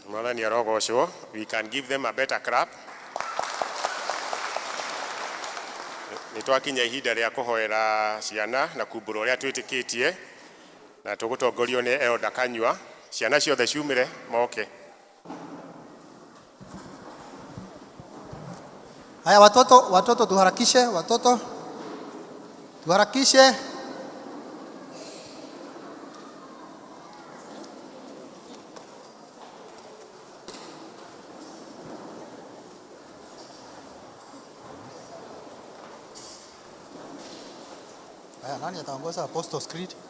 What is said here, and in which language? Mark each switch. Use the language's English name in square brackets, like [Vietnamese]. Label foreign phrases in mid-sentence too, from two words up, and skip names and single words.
[Kikuyu] Mwathani arogocwo. [English] We can give them a better clap. [Kikuyu] Nitwakinya ihinda rĩa kũhoera ciana na kumbũra ũrĩa twĩtĩkĩtie na tũgũtongorio nĩ Elda Kanyua. Ciana ciothe ciumire moke. [Swahili] Haya watoto tuharakishe, tuharakishe. Haya, nani ataongoza Apostles' Creed?